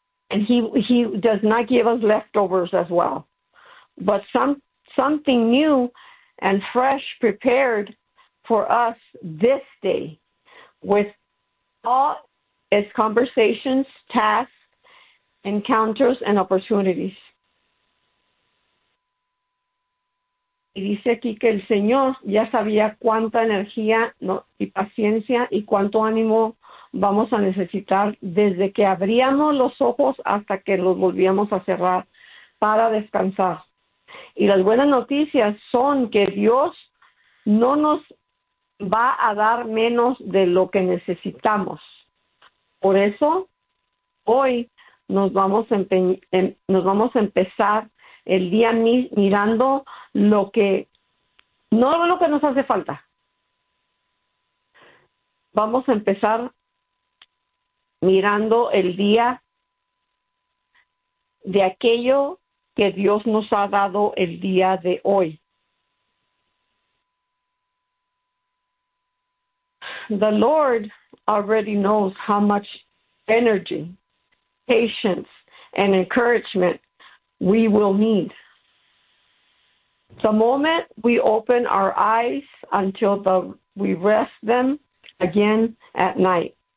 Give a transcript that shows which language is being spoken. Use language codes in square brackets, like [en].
[en] And he does not give us leftovers as well, but something new and fresh prepared for us this day with all its conversations, tasks, encounters, and opportunities. [es] Y dice aquí que el Señor ya sabía cuánta energía y paciencia y cuánto ánimo vamos a necesitar desde que abríamos los ojos hasta que los volvíamos a cerrar para descansar. Y las buenas noticias son que Dios no nos va a dar menos de lo que necesitamos. Por eso, hoy nos vamos a empezar el día mirando lo que, no lo que nos hace falta. Vamos a empezar mirando el día de aquello que Dios nos ha dado el día de hoy. [en] The Lord already knows how much energy, patience, and encouragement we will need. The moment we open our eyes until we rest them again at night.